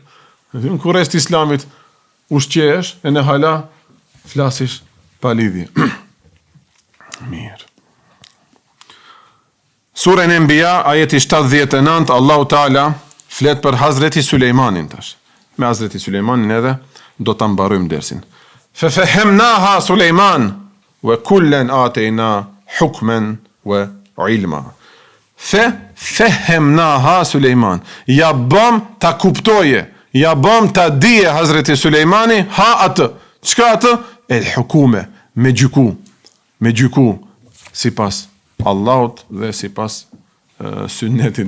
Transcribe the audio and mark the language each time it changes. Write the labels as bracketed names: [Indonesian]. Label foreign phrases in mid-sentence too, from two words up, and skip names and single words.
[Albanian] Në kurest islamit ushqesh, e në hala flasish pa lidhje. Mirë. Surën Enbiya, ajeti 79, [Arabic] الله تعالى [Albanian] flet për Hazreti Sulejmanin tash. Me Hazreti Sulejmanin edhe do ta mbarojmë dersin. [Arabic] ففهمناها سليمان وكلا آتينا حكما وعلما. ففهمناها سليمان. [Albanian] Ja bëm ta kuptoje, ja bëm ta dije Hazreti Sulejmani ha atë. Çka atë? [Arabic] الحكومة, [Albanian] me gjyku sipas Allahut dhe sipas sunnetit.